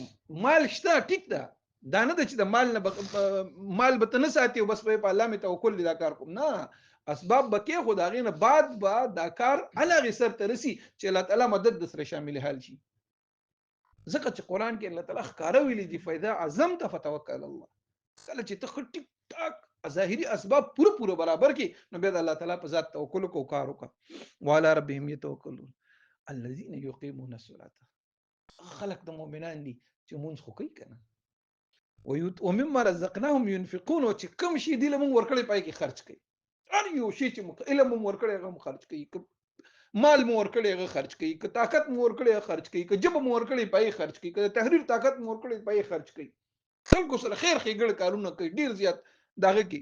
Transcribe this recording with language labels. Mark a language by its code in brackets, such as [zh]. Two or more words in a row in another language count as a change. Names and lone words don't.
[ps] مال شته ټیک ده، دا نه ده چې د مال نه مال به ته نه ساتي او بس په الله مې توکل دي دا کار کوم، نه، اسباب به کې خو د هغې نه بعد به دا کار هغې سر ته رسي چې الله تعالی مدد د سره شامل حال شي. ځکه چې قرآن کې الله تعالی ښکاره ویلي دي [ar] فإذا عزمت فتوکل على الله، [ps] کله چې ته ټیک ټاک ظاهري اسباب پوره برابر کې نو بیا د الله تعالی په ذات توکل کو کار وکړه. [ar] وعلى ربهم يتوکلون الذين يقيمون الصلاة، [ps] خلق د مؤمنان دي چې مونږ خو کوي کنه [ar] ومما رزقناهم ينفقون، [ps] او چې کوم شي دی له مونږ ورکړي پای کې خرج کوي، هر یو شي چې علم مونږ ورکړي هغه خرج کوي، مال مو ورکړي هغه خرج کوي، که طاقت مو ورکړي هغه خرج کوي، که جبه مو ورکړي پای خرج کوي، که تحریر طاقت مو ورکړي پای خرج کوي، خلکو سره خیر ښېګړه کارونه کوي ډیر زیات دغه کې.